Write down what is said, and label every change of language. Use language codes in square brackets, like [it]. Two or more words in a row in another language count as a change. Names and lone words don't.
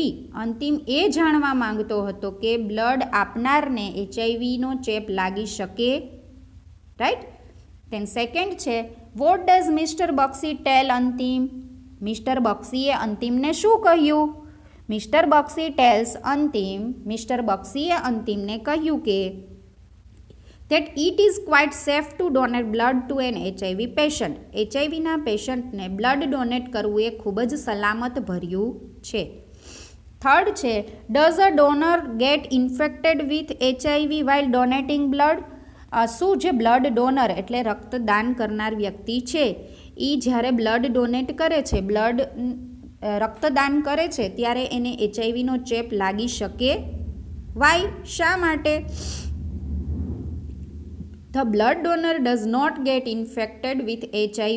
[gu] અંતિમ એ જાણવા માંગતો હતો કે બ્લડ આપનારને HIVનો ચેપ લાગી શકે. રાઈટ. [en] then second છે what does Mister Bakshi tell Antim. [gu] મિસ્ટર બક્ષીએ અંતિમને શું કહ્યું? [en] Mister Bakshi tells Antim. [gu] મિસ્ટર બક્ષીએ અંતિમને કહ્યું કે [en] that it is quite safe to donate blood to an HIV patient. [gu] HIVના પેશન્ટને [en] blood donate [gu] કરવું એ ખૂબ જ સલામત ભર્યું છે. [en] થર્ડ છે does a donor get infected with HIV while donating blood. [gu] શું જે [en] blood donor [gu] એટલે રક્તદાન કરનાર વ્યક્તિ છે એ જ્યારે [en] blood donate [gu] કરે છે, રક્તદાન કરે છે ત્યારે એને HIVનો ચેપ લાગી શકે? [en] વાય? [gu] શા માટે? [en] the blood donor does not get infected with HIV.